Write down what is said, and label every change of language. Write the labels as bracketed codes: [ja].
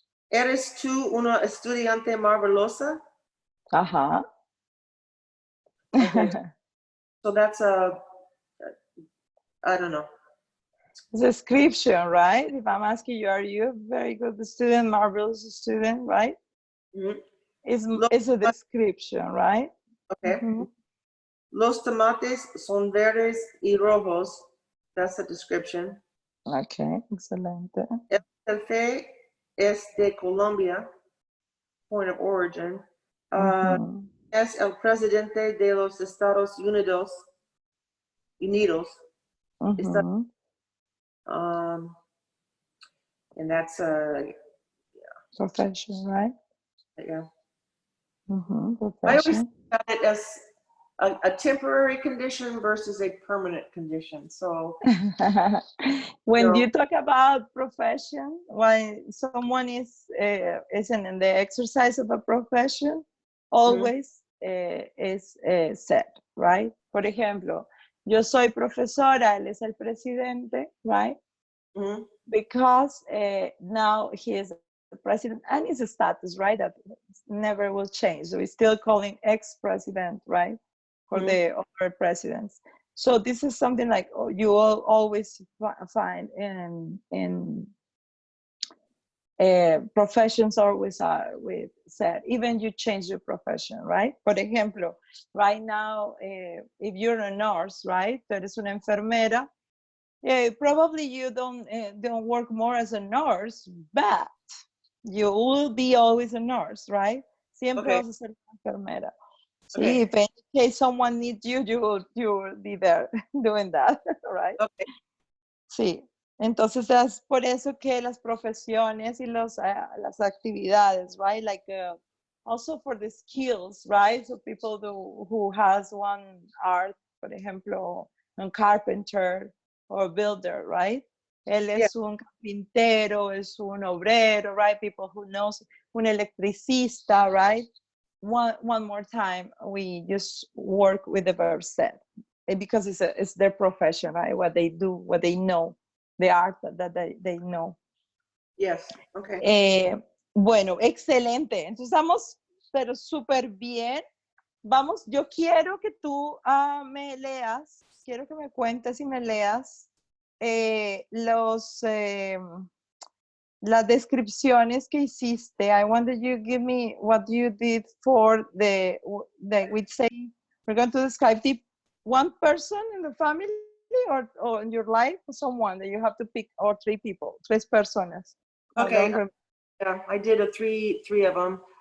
[es] ¿Eres tú una estudiante marvelosa? Ajá. [en] Okay, so that's I don't know. Description, right? If I'm asking you, are you a very good student, marvelous student, right? Mhm. It's a description, right? Okay. Mhm. [es] Los tomates son verdes y rojos. [en] That's a description. Okay, [es] excelente. El café es de Colombia. [en] Point of origin. Mhm. [es] Es el presidente de los Estados Unidos. Está, Mhm. [en] and that's Profession, right? yeah. Mhm. I always Profession. think about it as a temporary condition versus a permanent condition. So When so, you talk about profession, when someone is in the exercise of a profession, mhm, always is said, right? [es] Por ejemplo, yo soy profesora, él es el presidente, right? mhm, [en] Because now he is the president and his status, right? That never will change. So we still call him ex-president, right? For mhm. the other presidents. So this is something like you will always find in professions always are with said, even you change your profession, right? [es] Por ejemplo, [en] right now, if you're a nurse, right? [es] Tú eres una enfermera, [en] probably you don't work more as a nurse, but you will be always a nurse, right? [es] Siempre [en] Okay, [es] vas a ser una enfermera. Sí, [en] okay, if in case someone needs you, you will be there doing that, right? okay. [es] Sí. Entonces es por eso que las profesiones y las actividades, right? [en] Like also for the skills, right? So people who has one art, [es] por ejemplo, [en] un carpenter or builder, right? Él Yeah, [es] es un carpintero, es un obrero, right? [en] People who knows, [es] un electricista, [en] right? One more time, we just work with the verb set because it's their profession, right? What they do, what they know, the art that they know. yes, okay. [es] Bueno, excelente. Entonces estamos, pero súper bien. Vamos, yo quiero que tú me leas, quiero que me cuentes y me leas las descripciones que hiciste. [en] I want that you give me what you did for we say, we're going to describe the one person in the family or in your life, someone that you have to pick, or three people, [es] tres personas. [en] Okay, yeah, I did three of them.